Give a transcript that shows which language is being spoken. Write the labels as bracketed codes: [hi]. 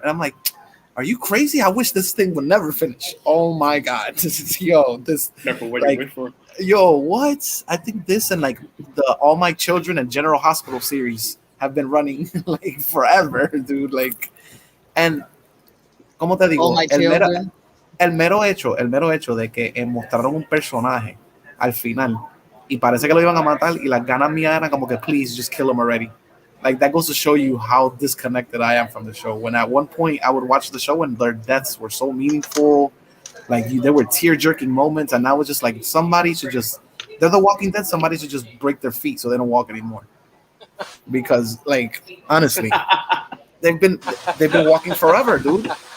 [en] And I'm like, are you crazy? I wish this thing would never finish. Oh my God. Careful what you wait for. Yo, what? I think this and like the All My Children and General Hospital series have been running like forever, dude. Like, and [es] ¿cómo te digo? [en] All My Children. [es] El mero hecho de que mostraron un personaje al final y parece que lo iban a matar y las ganas mías eran como que [en] please just kill him already. Like, that goes to show you how disconnected I am from the show. When at one point I would watch the show and their deaths were so meaningful, like there were tear-jerking moments, and now it's just like somebody should just, they're the Walking Dead, somebody should just break their feet so they don't walk anymore. Because, like, honestly, they've been walking forever, dude.